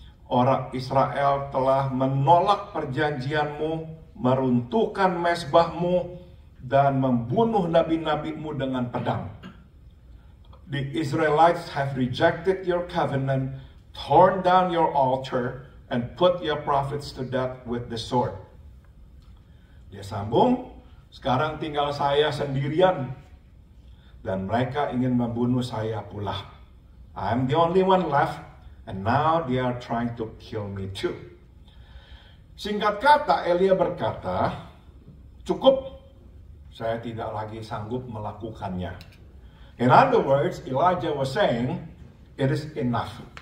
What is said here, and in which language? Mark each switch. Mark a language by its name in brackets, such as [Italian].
[Indonesian] Orang Israel telah menolak perjanjianmu, meruntuhkan mezbahmu, dan membunuh nabi-nabimu dengan pedang. [English] The Israelites have rejected your covenant, torn down your altar, and put your prophets to death with the sword. [Indonesian] Dia sambung, sekarang tinggal saya sendirian, dan mereka ingin membunuh saya pula. [English] I'm the only one left, and now they are trying to kill me too. [Indonesian] Singkat kata, Elia berkata, cukup, saya tidak lagi sanggup melakukannya. [English] In other words, Elijah was saying, it is enough.